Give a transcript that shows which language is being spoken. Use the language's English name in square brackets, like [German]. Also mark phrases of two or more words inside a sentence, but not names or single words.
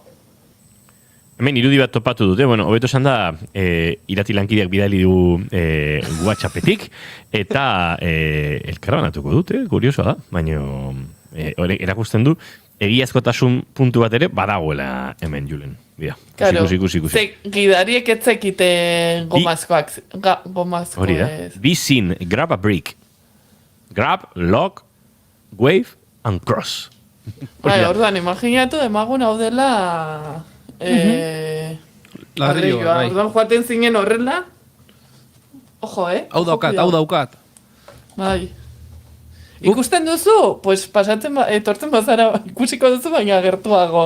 [Basque] Hemen irudi bat topatu dute, hobeto esan da, irati lankideak bidali du WhatsAppetik, eta elkarbanatuko dute, kuriosoa da, baina erakusten du, egiazkotasun puntu bat ere badagoela hemen Julen. Claro, ikusi. Gidariek etzekiten gomazkoak. Hori da. [English] Be seen, grab a brick. Grab, lock, wave, and cross. [Basque] Orduan, imaginatu, emagun hau dela... Ladrilloa, bai. Orduan joaten zinen horrela. Ojo, Hau daukat. Bai. Ikusten duzu? Pues etortzen bazara ikusiko duzu, baina gertuago.